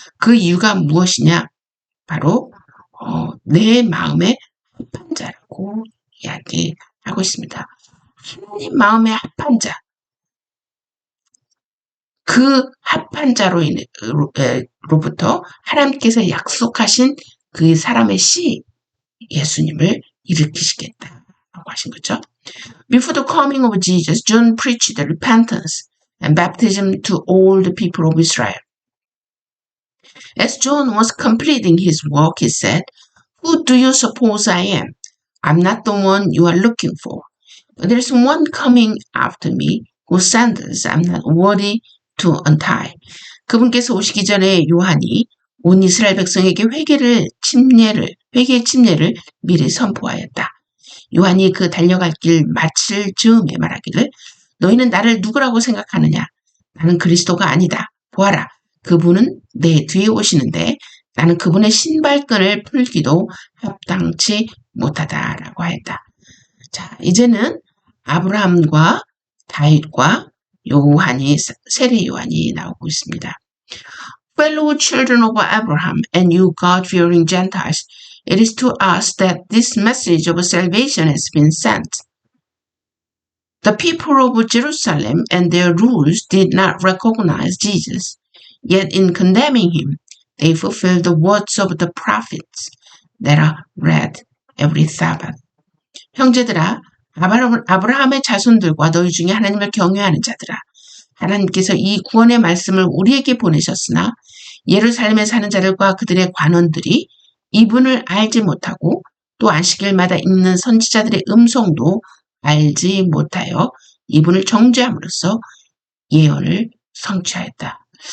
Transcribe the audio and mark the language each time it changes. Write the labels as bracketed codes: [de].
[ko] 그 이유가 무엇이냐? 바로 내 마음의 합한 자라고 이야기하고 있습니다. 하나님 마음의 합한 자. 그 합한 자로부터 하나님께서 약속하신 그 사람의 씨 예수님을 일으키시겠다라고 하신 거죠. [en] Before the coming of Jesus, John preached repentance and baptism to all the people of Israel. As John was completing his work, he said, "Who do you suppose I am? I'm not the one you are looking for. There's one coming after me whose sandals I'm not worthy to untie." [ko] 그분께서 오시기 전에 요한이 온 이스라엘 백성에게 회개의 침례를 미리 선포하였다. 요한이 그 달려갈 길 마칠 즈음에 말하기를 너희는 나를 누구라고 생각하느냐? 나는 그리스도가 아니다. 보아라. 그분은 내 뒤에 오시는데 나는 그분의 신발끈을 풀기도 합당치 못하다라고 하였다. 자, 이제는 아브라함과 다윗과 요한이 세례 요한이 나오고 있습니다. [en] Fellow children of Abraham and you God-fearing Gentiles, it is to us that this message of salvation has been sent. The people of Jerusalem and their rulers did not recognize Jesus, yet in condemning him, they fulfilled the words of the prophets that are read every Sabbath. [ko] 형제들아, 아브라함의 자손들과 너희 중에 하나님을 경외하는 자들아, 하나님께서 이 구원의 말씀을 우리에게 보내셨으나 예루살렘에 사는 자들과 그들의 관원들이 이분을 알지 못하고 또 안식일마다 읽는 선지자들의 음성도 알지 못하여 이분을 정죄함으로써 예언을 성취하였다.